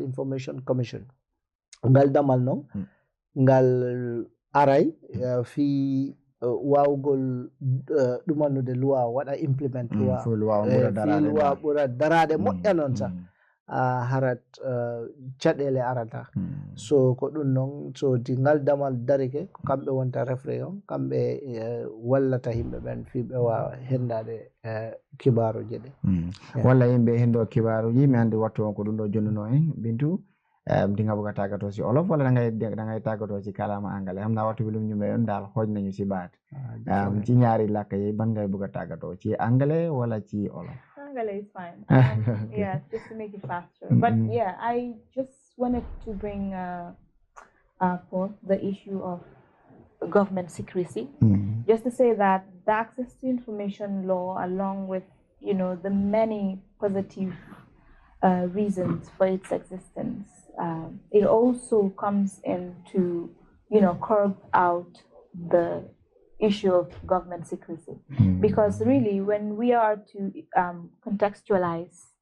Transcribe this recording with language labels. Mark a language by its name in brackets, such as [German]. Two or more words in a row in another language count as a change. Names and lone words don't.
[English] information commission [Fula] ngal damal noon ngal aray fi wawgol ɗumanude loi waɗa implement loi fi loi ɓura darade moƴƴa noon sa harat caɗele arata so ko ɗum noon so ti ngal damal darike ko kamɓe wonta refre on kamɓe wallata yimɓe ɓen fi ɓe wawa hendade kibaruji ɗe walla yimɓe hendo kibaruji mi andi wattu on ko ɗum ɗo jonnuno en [Wolof] Bintu dinga buga tagato si olof wala dangay tagato si kalama angale xam naa waxtu bi lu ñu mayoon daal xooj nañu si baat ci ñaari làkk yi ban ngay buga tagato ci anglais wala ci olof [English] Anglais is fine. Yeah, just to make it faster. But yeah, I just wanted to bring forth the issue of government secrecy. Just to say that the access to information law, along with the many positive reasons for its existence, it also comes in to curb out the issue of government secrecy, because really when we are to contextualize